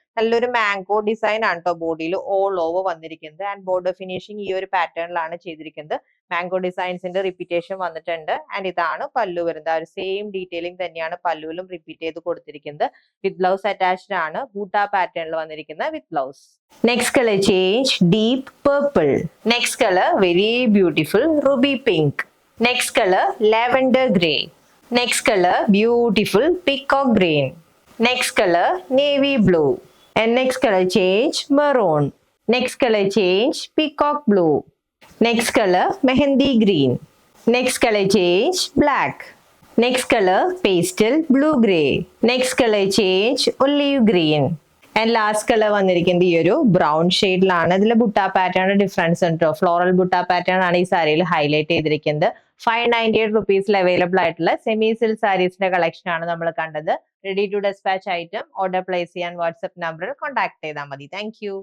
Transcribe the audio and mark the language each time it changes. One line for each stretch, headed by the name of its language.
Malayalam: നല്ലൊരു mango design ആണ് കേട്ടോ ബോഡിയിൽ ഓൾ ഓവർ വന്നിരിക്കുന്നത്. ആൻഡ് ബോർഡർ ഫിനിഷിംഗ് ഈ ഒരു പാറ്റേണിലാണ് ചെയ്തിരിക്കുന്നത്. മാംഗോ ഡിസൈൻസിന്റെ റിപ്പീറ്റേഷൻ വന്നിട്ടുണ്ട്. ആൻഡ് ഇതാണ് പല്ലു വരുന്നത്. ആ ഒരു സെയിം ഡീറ്റെയിലിംഗ് തന്നെയാണ് പല്ലുവിലും റിപ്പീറ്റ് ചെയ്ത് കൊടുത്തിരിക്കുന്നത്.
English: with blouse attached
Malayalam: ആണ്. ബൂട്ട പാറ്റേണിൽ വന്നിരിക്കുന്നത് with blouse.
English: Next color change, deep purple. Next color, very beautiful, ruby pink. Next color, lavender gray. Next color, beautiful, peacock green. Next color, navy blue. And next color change, maroon. Next color change, peacock blue. Next color, mehendi green. Next color change, black. Next color, pastel blue gray. Next color change, olive green.
Malayalam: And last colour വന്നിരിക്കുന്നത് ഈ ഒരു brown ഷെയ്ഡിലാണ്. ഇതിൽ butta pattern difference ഉണ്ട്. Floral butta pattern ആണ് ഈ സാരിയിൽ highlight ചെയ്തിരിക്കുന്നത്. ₹598 അവൈലബിൾ ആയിട്ടുള്ള സെമി സിൽക്ക് സാരീസിന്റെ കളക്ഷൻ ആണ് നമ്മൾ കണ്ടത്.
English: ready to dispatch
Malayalam: item order place ചെയ്യാൻ വാട്സ്ആപ്പ് നമ്പറിൽ കോൺടാക്ട് ചെയ്താൽ മതി. താങ്ക്